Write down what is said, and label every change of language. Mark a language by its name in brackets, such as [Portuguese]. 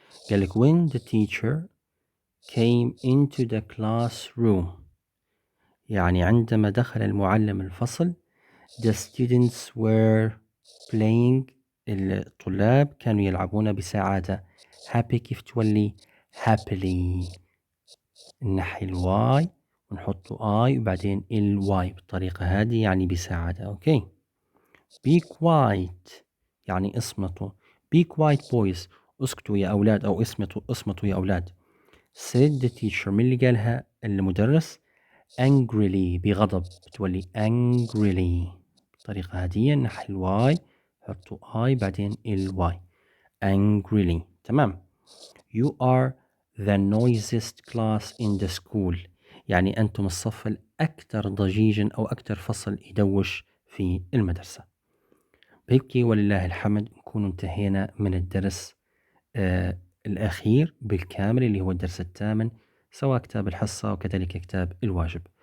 [Arabic] قال لك [English] when the teacher came into the classroom. [Arabic] يعني عندما دخل المعلم الفصل. [English] The students were playing. [Arabic] الطلاب كانوا يلعبون بسعادة. happy كيف تولي happily. نحي الواي ونحط اي وبعدين الواي بالطريقة هذه يعني بسعادة. اوكي. [English] be quiet [Arabic] يعني اصمتوا. [English] be quiet boys. [Arabic] اسكتوا يا اولاد او اصمتوا يا اولاد. [English] said the teacher. [Arabic] من اللي قالها؟ المدرس. angrily بغضب بتولي angrily بالطريقة هذه. نحي الواي حطوا اي بعدين الواي angrily. تمام. [English] You are the noisiest class in the school. [Arabic] يعني أنتم الصف الأكثر ضجيجا أو أكثر فصل يدوش في المدرسة. بهيك ولله الحمد نكون انتهينا من الدرس الأخير بالكامل اللي هو الدرس الثامن، سواء كتاب الحصة وكذلك كتاب الواجب.